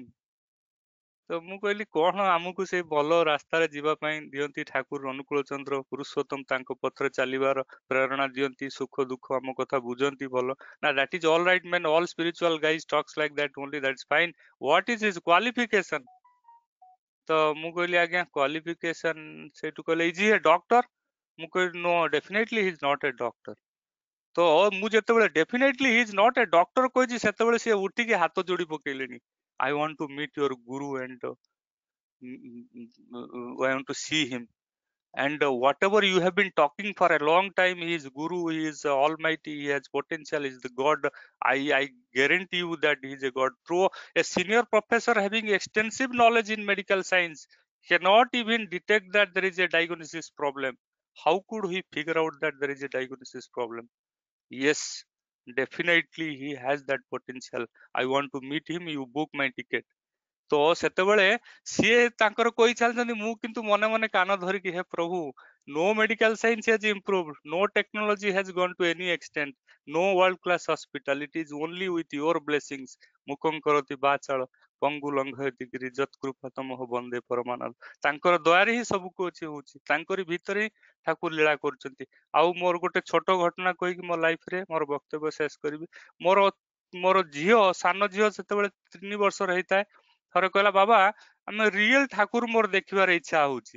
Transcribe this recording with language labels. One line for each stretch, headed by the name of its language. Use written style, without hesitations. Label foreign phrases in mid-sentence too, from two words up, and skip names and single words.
Odia: ତ ମୁଁ କହିଲି କଣ ଆମକୁ ସେଇ ଭଲ ରାସ୍ତାରେ ଯିବା ପାଇଁ ଦିଅନ୍ତି ଠାକୁର ଅନୁକୂଳ ଚନ୍ଦ୍ର ପୁରୁଷୋତ୍ତମ, ତାଙ୍କ ପଥରେ ଚାଲିବାର ପ୍ରେରଣା ଦିଅନ୍ତି, ସୁଖ ଦୁଃଖ ଆମ କଥା ବୁଝନ୍ତି ଭଲ ନା।
English: That is all right man, all spiritual guys talks like that only, that's fine. What is his qualification?
Odia: ତ ମୁଁ କହିଲି ଆଜ୍ଞା କ୍ୱାଲିଫିକେସନ, ସେଇଠୁ କହିଲେ
English: is he a doctor?
Odia: ମୁଁ କହିଲି
English: no definitely he is not a doctor.
Odia: तो ମୁଁ ଯେତେବେଳେ
English: definitely he is not a doctor
Odia: କହିଛି ସେତେବେଳେ ସେ ଉଠିକି ହାତ ଯୋଡି ପକେଇଲେଣି।
English: I want to meet your guru and I want to see him, and whatever you have been talking for a long time, he is guru, he is almighty, he has potential, he is the god. I guarantee you that he is a god. Through a senior professor having extensive knowledge in medical science cannot even detect that there is a diagnosis problem. How could he figure out that there is a diagnosis problem? Yes, definitely he has that potential. I want to meet him, you book my ticket।
Odia: ତ ସେତେବେଳେ ସିଏ ତାଙ୍କର କହି ଚାଲିଛନ୍ତି, ମୁଁ କିନ୍ତୁ ମନେ ମନେ କାନ ଧରିକି ହେ ପ୍ରଭୁ,
English: no medical science has improved, no technology has gone to any extent, no world class hospital, it is only with your blessings।
Sanskrit: ମୁଖଂ କରତି ବାଚାଳ ପଙ୍ଗୁ ଲଙ୍ଘୟତି ଗିରି ଯତ୍କୃପା ତମଃ ବନ୍ଦେ ପରମାନନ୍ଦ।
Odia: ତାଙ୍କର ଦୟାରେ ହିଁ ସବୁ କିଛି ହଉଛି, ତାଙ୍କରି ଭିତରେ ହିଁ ଠାକୁର ଲୀଳା କରୁଛନ୍ତି। ଆଉ ମୋର ଗୋଟେ ଛୋଟ ଘଟଣା କହିକି ମୋ ଲାଇଫରେ ମୋର ବକ୍ତବ୍ୟ ଶେଷ କରିବି। ମୋର ଝିଅ, ସାନ ଝିଅ ସେତେବେଳେ 3 ବର୍ଷର ହେଇଥାଏ, ଥରେ କହିଲା ବାବା ଆମେ ରିଏଲ ଠାକୁର ମୋର ଦେଖିବାର ଇଚ୍ଛା ହଉଛି।